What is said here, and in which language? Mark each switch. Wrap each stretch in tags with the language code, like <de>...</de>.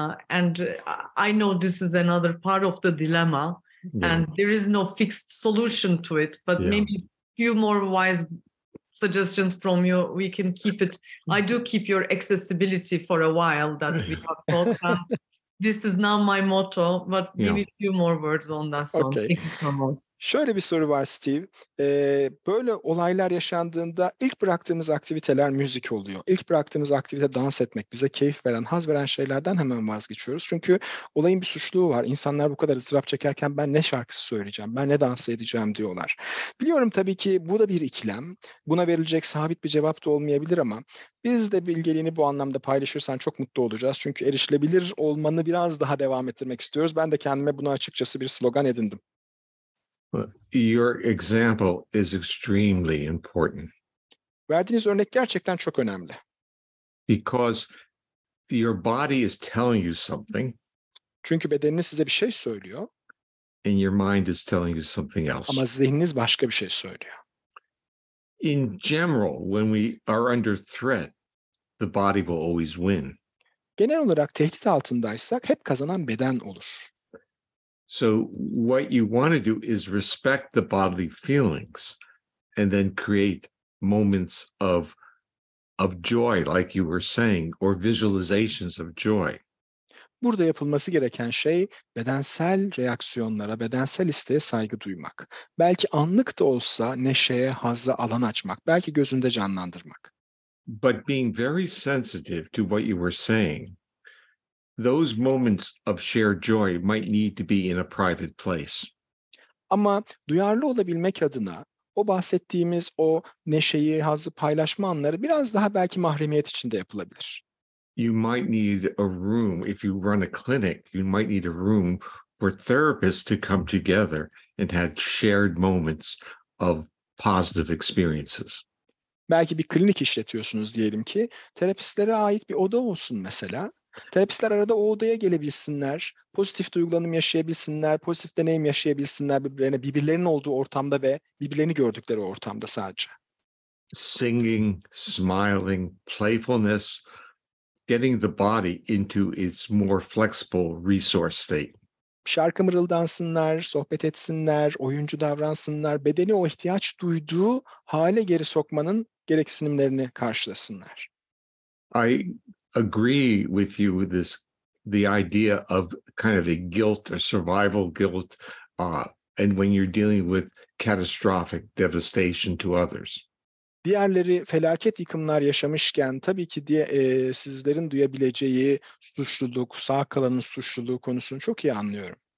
<en>And I know this is another part of the dilemma, and there is no fixed solution to it, but maybe a few more wise suggestions from you. We can keep it. I do keep your accessibility for a while that we have talked. This is now my motto, but maybe a few more words on that one. Okay. Thank you so much.</en> <tr>Şöyle bir soru var Steve. Böyle olaylar yaşandığında ilk bıraktığımız aktiviteler müzik oluyor. İlk bıraktığımız aktivite dans etmek. Bize keyif veren, haz veren şeylerden hemen vazgeçiyoruz. Çünkü olayın bir suçluğu var. İnsanlar bu kadar ızdırap çekerken ben ne şarkısı söyleyeceğim, ben ne dans edeceğim diyorlar. Biliyorum tabii ki bu da bir ikilem. Buna verilecek sabit bir cevap da olmayabilir ama biz de bilgeliğini bu anlamda paylaşırsan çok mutlu olacağız. Çünkü erişilebilir olmanı biraz daha devam ettirmek istiyoruz. Ben de kendime buna açıkçası bir slogan edindim.</tr> <en>Your example is extremely important.</en> <tr>Verdiğiniz örnek gerçekten çok önemli.</tr> <en>Because your body is telling you something.</en> <tr>Çünkü bedeniniz size bir şey söylüyor.</tr> <en>And your mind is telling you something else.</en> <tr>Ama zihniniz başka bir şey söylüyor.</tr> <en>In general, when we are under threat, the body will always win.</en> <tr>Genel olarak tehdit altındaysak hep kazanan beden olur.</tr> <en>So what you want to do is respect the bodily feelings and then create moments of joy, like you were saying, or visualizations of joy.</en> <tr>Burada yapılması gereken şey bedensel reaksiyonlara, bedensel isteğe saygı duymak. Belki anlık da olsa neşeye, hazza alan açmak. Belki gözünde canlandırmak.</tr> <en>But being very sensitive to what you were saying, those moments of shared joy might need to be in a private place.</en> <tr>Ama duyarlı olabilmek adına o bahsettiğimiz o neşeyi, hazzı paylaşma anları biraz daha belki mahremiyet içinde yapılabilir.</tr> <en>You might need a room. If you run a clinic, you might need a room for therapists to come together and have shared moments of positive experiences.</en> <tr>Belki bir klinik işletiyorsunuz diyelim ki, terapistlere ait bir oda olsun mesela. Terapistler arada o odaya gelebilsinler, pozitif duygulanım yaşayabilsinler, pozitif deneyim yaşayabilsinler birbirlerinin olduğu ortamda ve birbirlerini gördükleri ortamda sadece.</tr> <en>Singing, smiling, playfulness, getting the body into its more flexible resource state.</en> <tr>Şarkı mırıldansınlar, sohbet etsinler, oyuncu davransınlar, bedeni o ihtiyaç duyduğu hale geri sokmanın gereksinimlerini karşılasınlar.</tr> <en>I agree with you with this, the idea of kind of a guilt or survival guilt, and when you're dealing with catastrophic devastation to others.</en> <tr>Diğerleri felaket yıkımlar yaşamışken tabii ki sizlerin duyabileceği suçluluk, sağ kalanın suçluluğu konusunu çok iyi anlıyorum.</tr>